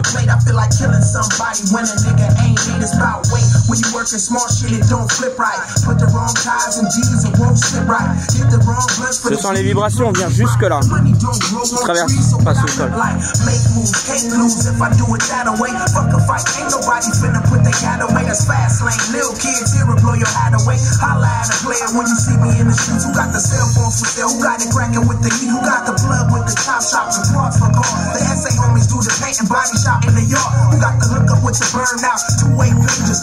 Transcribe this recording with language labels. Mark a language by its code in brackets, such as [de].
[en] I feel like killing somebody when a nigga ain't hate us about weight. When you working small shit, it don't flip right. Put the wrong ties and jeans and won't sit right. Get the wrong blood for [fr] Je sens les vibrations, on vient jusque là. Je traverse, passe au sol. [en] Make moves, can't lose if I do it that way. Fuck a fight, ain't nobody finna put their hat away. That's fast lane, little kids here and blow your hat away. Holla at a player when you see me in the streets. Who got the cell phones for sale? Who got it cracking with the heat? Who got the blood with the chop shops and parts for gold? The SA homies do the paint and body shop in the yard. Who got the hook up with the burn out? 2-way pages.